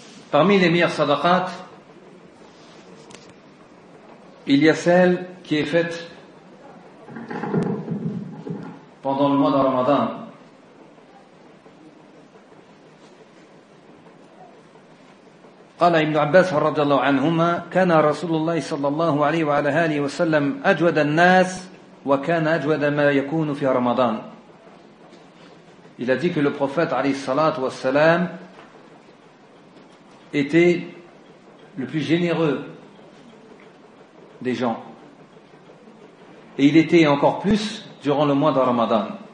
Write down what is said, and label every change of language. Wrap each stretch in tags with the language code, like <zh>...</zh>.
<fr>Parmi les meilleures sadaqat, il y a celle qui est faite pendant le mois de Ramadan.</fr> <ar>قال ابن عباس رضي الله عنهما كان رسول الله صلى الله عليه وعلى آله وسلم أجود الناس وكان أجود ما يكون في رمضان.</ar> <fr>Il a dit que le prophète عليه الصلاة والسلام était le plus généreux des gens. Et il était encore plus durant le mois de Ramadan.</fr>